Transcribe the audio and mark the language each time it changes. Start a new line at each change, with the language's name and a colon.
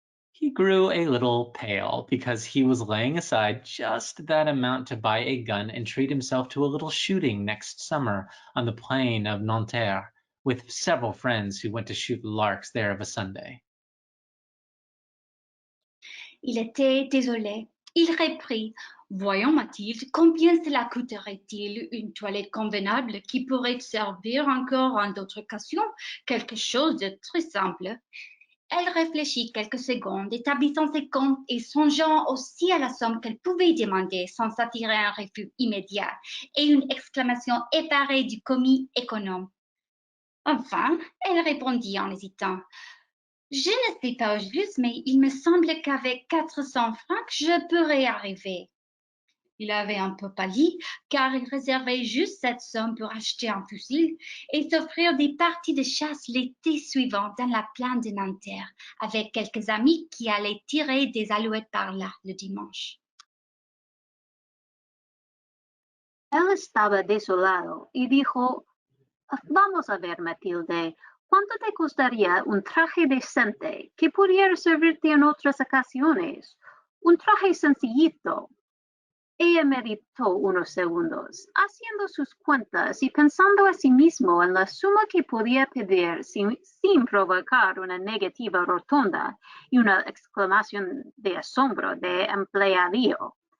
English: He grew a little pale because he was laying aside just that amount to buy a gun and treat himself to a little shooting next summer on the plain of Nanterre with several friends who went to shoot larks there of a Sunday.
French: Il était désolé. Il reprit. Voyons, Mathilde, combien cela coûterait-il une toilette convenable qui pourrait servir encore en d'autres occasions? Quelque chose de très simple. Elle réfléchit quelques secondes, établissant ses comptes et songeant aussi à la somme qu'elle pouvait demander sans s'attirer un refus immédiat et une exclamation effarée du commis économe. Enfin, elle répondit en hésitant. Je ne sais pas au juste, mais il me semble qu'avec 400 francs, je pourrais arriver. Il avait un peu pâli, car il réservait juste cette somme pour acheter un fusil et s'offrir des parties de chasse l'été suivant dans la plaine de Nanterre, avec quelques amis qui allaient tirer des alouettes par là le dimanche.
Spanish: Él estaba desolado y dijo, vamos a ver, Matilde, ¿cuánto te costaría un traje decente que pudiera servirte en otras ocasiones? Un traje sencillito. Ella meditó unos segundos, haciendo sus cuentas y pensando a sí mismo en la suma que podía pedir sin provocar una negativa rotunda y una exclamación de asombro de empleadillo.